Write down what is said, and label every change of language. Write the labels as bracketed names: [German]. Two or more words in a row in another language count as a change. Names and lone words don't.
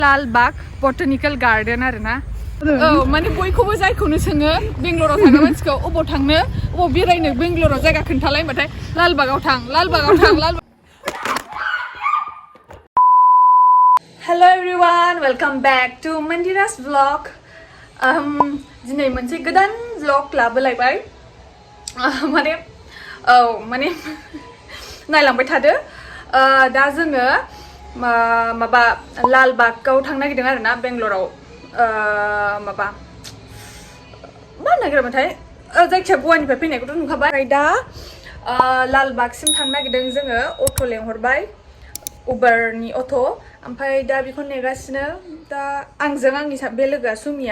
[Bodo] लाल बाग बटनिकल गार्डन आरो ना माने बयखौबो जायखौनो सोङो बेंगलराव थांनो मानसिखौ अबाव थांनो अबाव बेरायनो बेंगलराव जायगा खोन्थालायबाथाय लाल बागाव थां लाल बागाव थां लाल [English] hello everyone welcome back to [Bodo] मंदिरा's vlog दिनै मोनसे गोदान vlog लाबोलायबाय माने नायलांबाय थादो दा जोङो माबा लाल बागाव थांनो नागिरदों आरो ना बेंगलराव माबा मा नागिरबाथाय जायखिया गवानिफ्राय फैनायखौथ' नुखाबाय दा लाल बागसिम थांनो नागिरदों जोङो अट' लेंहरबाय उबारनि अट' ओमफ्राय दा बेखौ नेगासिनो दा आंजों आंनि बे लोगोआ सुमिया